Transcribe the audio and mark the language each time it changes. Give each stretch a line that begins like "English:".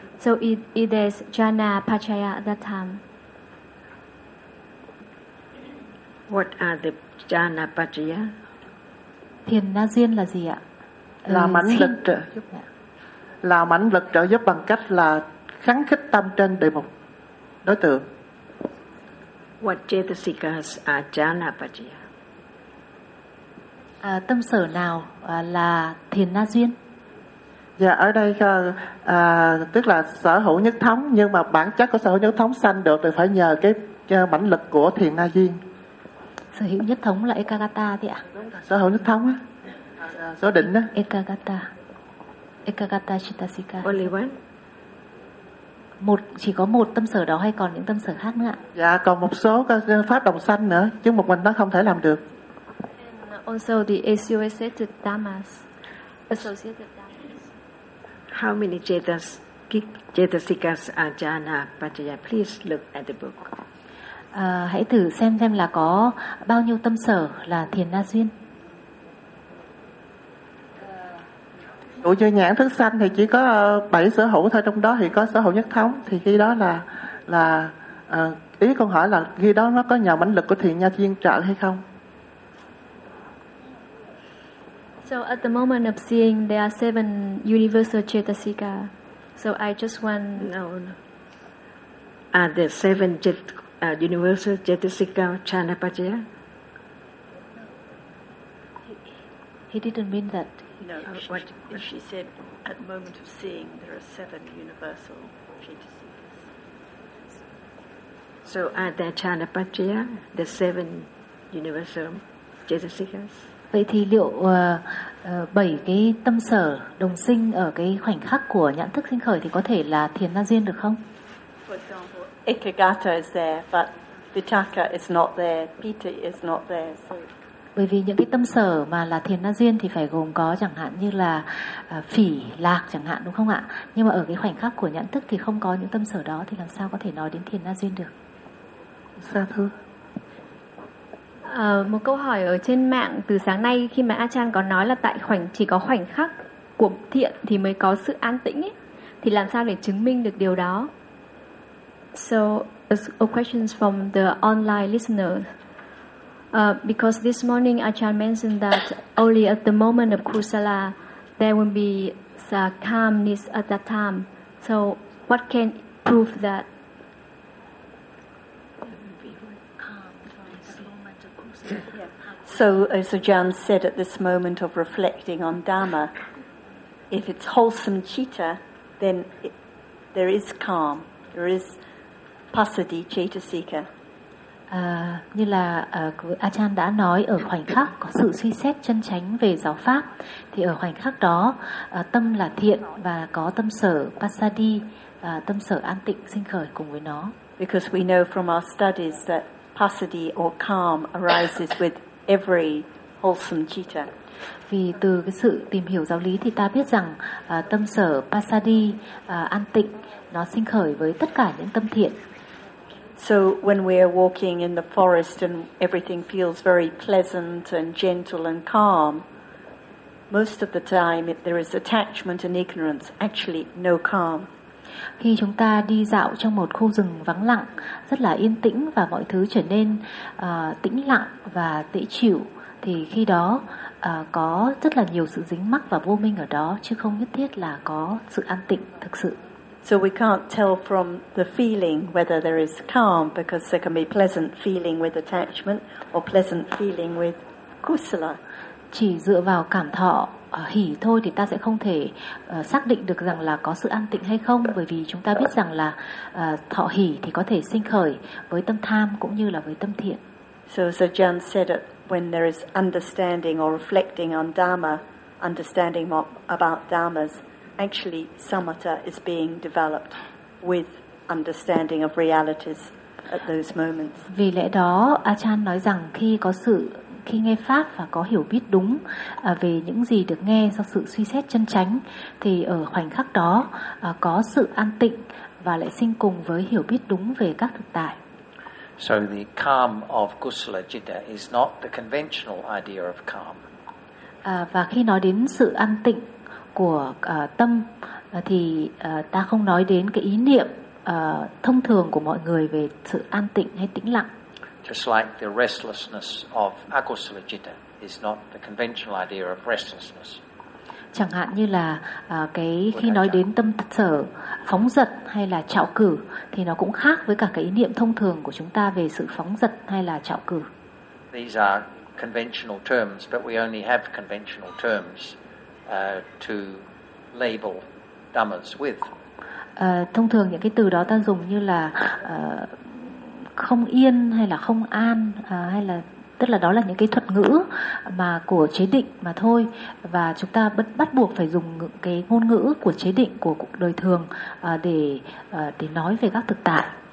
English: So it is jhana pachaya at that time. What are the jhana pachaya?
Vietnamese: Thiền na duyên là gì ạ? Là mãnh lực trợ giúp. Là mãnh lực trợ giúp bằng cách là kháng khích tâm trên đề mục đối tượng.
English: What chetasikas are jhana pachaya?
Vietnamese: Tâm sở nào là thiền na duyên? Dạ, ở đây tức là sở hữu nhất thống, nhưng mà bản chất của sở hữu nhất thống sanh được thì phải nhờ cái mãnh lực của thiền na duyên. Sở hữu nhất thống là ekagata thế ạ? Sở hữu nhất thống á, số định á.
English: Ekagata, ekagata chetasika. Only one.
Vietnamese: Một, chỉ có một tâm sở đó hay còn những tâm sở khác nữa ạ? Dạ, còn một số pháp đồng sanh nữa, chứ một mình nó không thể làm được.
English: And also the associated dhammas. Associated dhammas. How many chetasikas are jhana pachaya? Please look at the book.
Vietnamese: Hãy thử xem là có bao nhiêu tâm sở là thiền na duyên. Ủa, như nhãn thức sanh thì chỉ có 7 sở hữu thôi, trong đó thì có sở hữu nhất thống, thì khi đó là ý con hỏi là khi đó nó có nhờ mãnh lực của thiền na duyên trợ hay không?
English: So at the moment of seeing there are 7 universal chetasika. So I just want are the 7 universal chetasika jhana pachaya? He didn't mean that. No, what she said, at the moment of seeing, there are 7 universal chetasikas. So at the Ajahn Patriya, the 7 universal chetasikas.
Vietnamese: Vậy thì liệu 7 cái tâm sở đồng sinh ở cái khoảnh khắc của nhãn thức sinh khởi thì có thể là thiền na duyên được không?
English: Ekagata is there, but vitaka is not there, piti is not there. So...
Vietnamese: Bởi vì những cái tâm sở mà là thiền na duyên thì phải gồm có chẳng hạn như là phỉ, lạc chẳng hạn, đúng không ạ? Nhưng mà ở cái khoảnh khắc của nhãn thức thì không có những tâm sở đó thì làm sao có thể nói đến thiền na duyên được? Sa thư. Một câu hỏi ở trên mạng từ sáng nay, khi mà Achan có nói là tại khoảnh chỉ có khoảnh khắc của thiện thì mới có sự an tĩnh ấy, thì làm sao để chứng minh được điều đó?
English: So a question from the online listener. Because this morning Achan mentioned that only at the moment of kusala there will be the calmness at that time. So what can prove that? So as Ajahn said at this moment of reflecting on Dhamma, if it's wholesome citta, then there is calm, there is pasadi chetasika.
Vietnamese: Như là Ajahn đã nói, ở khoảnh khắc có sự suy xét chân chánh về giáo pháp thì ở khoảnh khắc đó tâm là thiện và có tâm sở pasadi, tâm sở an tịnh sinh khởi cùng với nó.
English: Because we know from our studies that pasadi or calm arises with every wholesome citta.
Vietnamese: Vì từ cái sự tìm hiểu giáo lý thì ta biết rằng tâm sở pasadi, an tịnh, nó sinh khởi với tất cả những tâm thiện.
English: So when we are walking in the forest and everything feels very pleasant and gentle and calm, most of the time if there is attachment and ignorance, actually no calm.
Vietnamese: Khi chúng ta đi dạo trong một khu rừng vắng lặng, rất là yên tĩnh và mọi thứ trở nên tĩnh lặng và dễ chịu, thì khi đó có rất là nhiều sự dính mắc và vô minh ở đó, chứ không nhất thiết là có sự an tịnh thực sự.
English: So we can't tell from the feeling whether there is calm, because there can be pleasant feeling with attachment or pleasant feeling with kusala.
Vietnamese: Chỉ dựa vào cảm thọ hỉ thôi thì ta sẽ không thể xác định được rằng là có sự an tịnh hay không, bởi vì chúng ta biết rằng là thọ hỉ thì có thể sinh khởi với tâm tham cũng như là với tâm thiện.
English: So as Ajahn said, when there is understanding or reflecting on Dhamma, understanding about Dhammas, actually Samatha is being developed with understanding of realities at those moments.
Vietnamese: Vì lẽ đó Ajahn nói rằng khi có sự khi nghe pháp và có hiểu biết đúng về những gì được nghe do sự suy xét chân chánh, thì ở khoảnh khắc đó có sự an tịnh và lại sinh cùng với hiểu biết đúng về các thực tại.
English: So the calm of kusala citta is not the conventional idea of calm.
Vietnamese: Và khi nói đến sự an tịnh của tâm thì ta không nói đến cái ý niệm thông thường của mọi người về sự an tịnh hay tĩnh lặng.
English: Just like the restlessness of akusala citta is not the conventional idea of restlessness.
Vietnamese: Chẳng hạn như là cái khi nói đến tâm sở phóng dật hay là trạo cử thì nó cũng khác với cả cái ý niệm thông thường của chúng ta về sự phóng dật hay là trạo cử.
English: These are conventional terms, but we only have conventional terms to label dhammas with.
Vietnamese: Thông thường những cái từ đó ta dùng như là không yên hay là không an, hay là tức là đó là những cái thuật ngữ mà của chế định mà thôi, và chúng ta bắt buộc phải dùng cái ngôn ngữ của chế định của cuộc đời thường để nói về các thực tại.